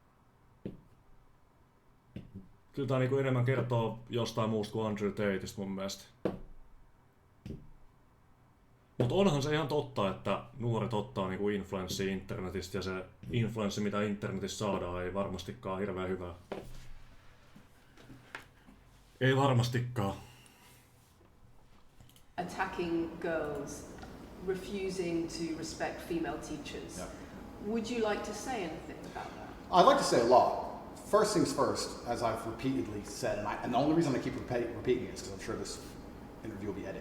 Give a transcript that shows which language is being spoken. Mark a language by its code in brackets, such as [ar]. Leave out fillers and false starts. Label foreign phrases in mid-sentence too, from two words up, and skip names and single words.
[fi] Kyllä tää niinku enemmän kertoo jostain muusta kuin Andrew Tateista mun mielestä. Mutta onhan se ihan totta, että nuoret ottaa niinku influenssia internetistä ja se influenssi mitä internetissä saadaan ei varmastikaan hirveän hyvää. Ei varmastikaan. [en] Attacking girls, refusing to respect female teachers. Yeah. Would you like to say anything about that? I'd like to say a lot. First things first, as I've repeatedly said, and the only reason I keep repeating it is because I'm sure this interview will be edited.